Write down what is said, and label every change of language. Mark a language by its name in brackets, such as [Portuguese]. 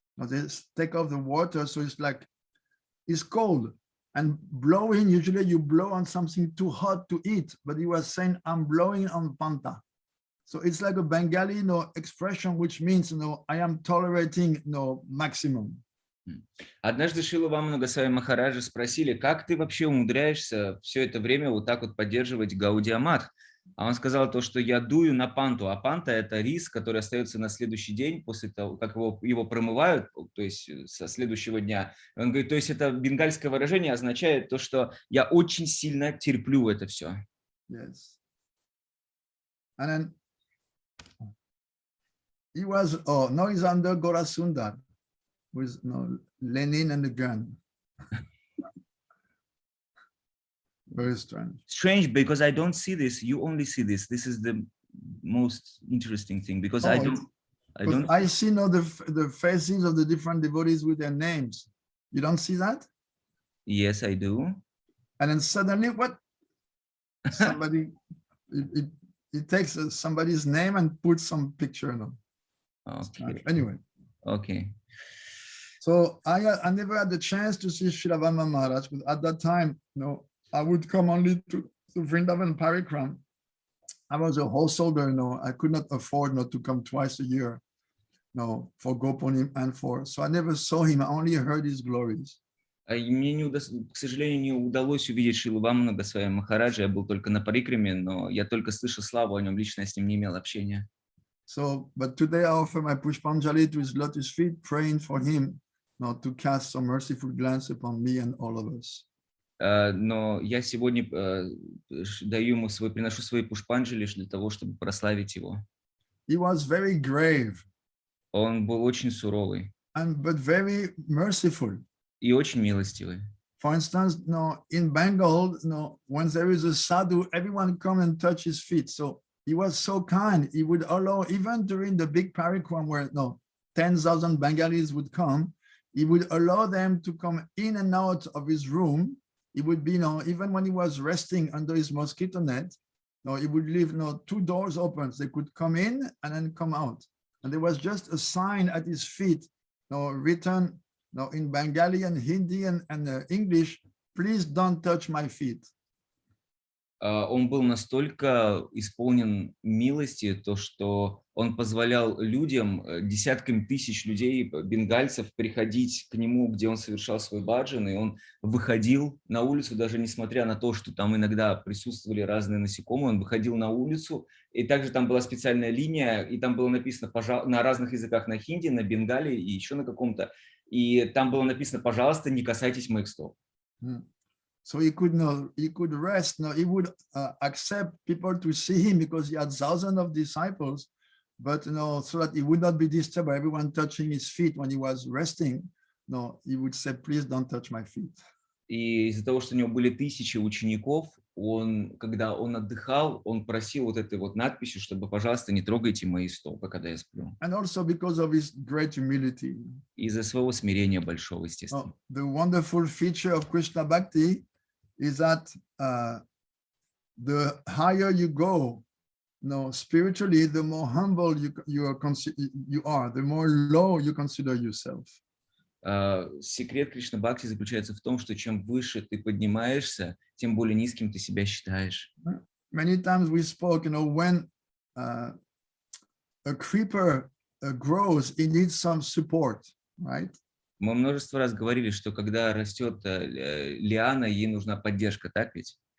[English] They take off the water, so it's cold. And blowing, usually you blow on something too hot to eat, but he was saying, I'm blowing on panta. So it's like a Bengali expression, which means, I am tolerating maximum. [Russian] Однажды Шрила Ваманы Госвами Махараджа спросили, как ты вообще умудряешься все это время вот так вот поддерживать гаудия-мат? А он сказал то, что я дую на панту, а панта – это рис, который остается на следующий день после того, как его промывают, то есть со следующего дня. Он говорит, то есть это бенгальское выражение означает то, что я очень сильно терплю это все. [English] Yes. And then he was, now he's under Gorasundar with Lenin and the gun. Very strange. Strange, because I don't see this. You only see this. This is the most interesting thing, because I don't. I see now the faces of the different devotees with their names. You don't see that? Yes, I do. And then suddenly, what? Somebody, it takes somebody's name and puts some picture on. Okay. Anyway. Okay. So I never had the chance to see Srila Vamana Maharaj, but at that time, I would come only to Vrindavan Parikram. I was a householder, I could not afford not to come twice a year, for Gopunim and so I never saw him, I only heard his glories. [Russian] Мне, к сожалению, не удалось увидеть Шрилу Ваману Госвами Махараджа, я был только на Парикраме, но я только слышал славу о нем, лично с ним не имел общения. [English] So, but today I offer my Pushpanjali to his lotus feet, praying for him, to cast some merciful glance upon me and all of us. [Russian] Но я сегодня приношу свои пушпанджали для того, чтобы прославить его. [English] He was very grave. [Russian] Он был очень суровый. [English] But very merciful. [Russian] И очень милостивый. [English] For instance, in Bengal, when there is a sadhu, everyone come and touch his feet. So he was so kind. He would allow, even during the big parikram where 10,000 Bengalis would come, he would allow them to come in and out of his room. He would be, even when he was resting under his mosquito net, he would leave 2 doors open. They could come in and then come out. And there was just a sign at his feet, written in Bengali and Hindi and English, please don't touch my feet. [Russian] Он был настолько исполнен милости, то что он позволял людям, десяткам тысяч людей, бенгальцев, приходить к нему, где он совершал свой баджан, и он выходил на улицу, даже несмотря на то, что там иногда присутствовали разные насекомые, он выходил на улицу, и также там была специальная линия, и там было написано на разных языках, на хинди, на бенгале и еще на каком-то, и там было написано, пожалуйста, не касайтесь моих стоп. [English] So he could rest. He would accept people to see him because he had thousands of disciples, but so that he would not be disturbed by everyone touching his feet when he was resting. He would say, please don't touch my feet. [Russian] И из-за того, что у него были тысячи учеников, когда он отдыхал, он просил вот этой вот надписью, чтобы, пожалуйста, не трогайте мои стопы, когда я сплю. [English] And also because of his great humility. [Russian] Из-за своего смирения большого, естественно. [English] The wonderful feature of Krishna Bhakti is that the higher you go, spiritually, the more humble you are, the more low you consider yourself. [Russian] Секрет Кришна Бхакти заключается в том, что чем выше ты поднимаешься, тем более низким ты себя считаешь. [English] Many times we spoke, when a creeper grows, it needs some support, right? [Russian] Мы множество раз говорили, что когда растет лиана, ей нужна поддержка, так ведь?